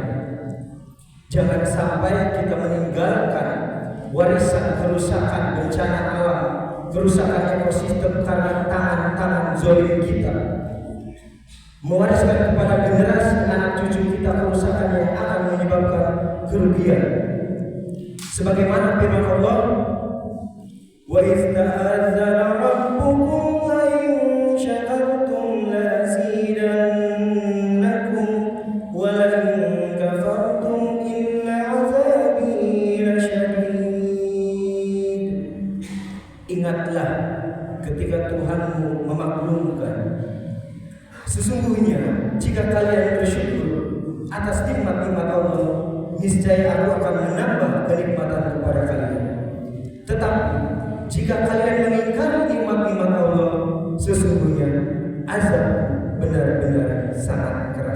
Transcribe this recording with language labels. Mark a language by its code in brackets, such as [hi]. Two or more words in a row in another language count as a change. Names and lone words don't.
[id] Jangan sampai kita meninggalkan warisan kerusakan bencana alam, kerusakan ekosistem karena tangan-tangan zalim kita, mewariskan kepada generasi anak cucu kita kerusakan yang akan menyebabkan kerugian. Sebagaimana firman Allah, [ar] "وإذ تأذن ربكم لئن شكرتم لأزيدنكم ولئن كفرتم إن عذابي لشديد." [id] Ingatlah ketika Tuhanmu memaklumkan, sesungguhnya jika kalian bersyukur atas nikmat-nikmat Allah, niscaya Aku akan menambah kenikmatan kepada kalian. Tetapi jika kalian mengingkari nikmat-nikmat Allah, sesungguhnya azab benar-benar sangat keras.